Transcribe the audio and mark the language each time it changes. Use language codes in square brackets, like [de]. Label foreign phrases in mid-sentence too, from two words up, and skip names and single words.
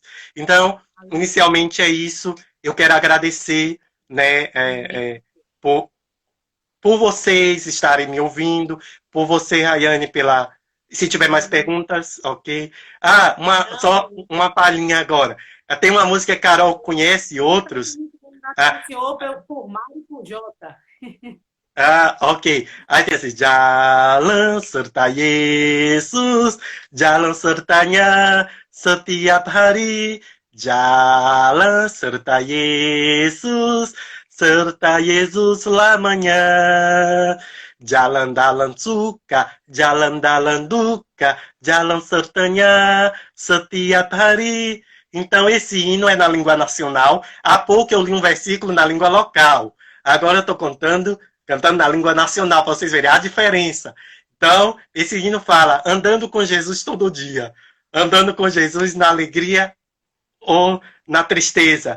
[pt] Então, inicialmente é isso. Eu quero agradecer, né, por vocês estarem me ouvindo, por você, Rayane, pela... Se tiver mais perguntas, ok. Só uma palhinha agora. Tem uma música que a Carol conhece, outros. Senhor, por Mário e por Jota. Ok. Aí tem assim, [id] Jalan serta Yesus, jalan sertanya setiap hari, jalan serta Yesus, serta Yesus lamanya. Jalan dalam suka, jalan dalam duka, jalan sertanya setiap hari. [pt] Então, esse hino é na língua nacional. Há pouco eu li um versículo na língua local. Agora eu estou cantando na língua nacional, para vocês verem a diferença. Então, esse hino fala, andando com Jesus todo dia. Andando com Jesus na alegria ou na tristeza.